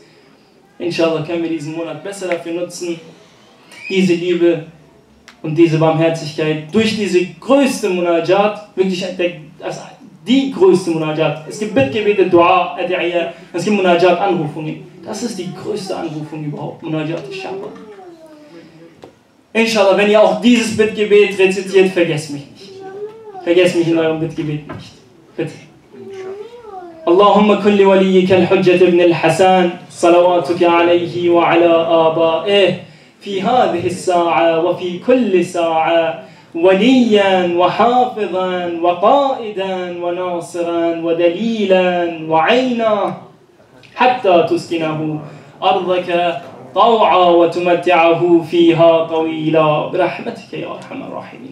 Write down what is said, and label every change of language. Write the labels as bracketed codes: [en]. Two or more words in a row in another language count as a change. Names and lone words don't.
[de] Inshallah können wir diesen Monat besser dafür nutzen, diese Liebe und diese Barmherzigkeit durch diese größte Munajat, wirklich die größte Munajat. Es gibt Bittgebete, Dua, Ad'iyya, es gibt Munajat, Anrufungen. Das ist die größte Anrufung überhaupt, Munajat al-Sha'baniyya. Inshallah, wenn ihr auch dieses Bittgebet rezitiert, vergesst mich nicht. Vergesst mich in eurem Bittgebet nicht. Bitte. [ar] اللهم كن لوليك الحجة بن الحسن صلواتك عليه وعلى آبائه في هذه الساعة وفي كل ساعة وليا وحافظا وقائدا وناصرا ودليلا وعينا حتى تسكنه أرضك طوعا وتمتعه فيها طويلا برحمتك يا أرحم الراحمين.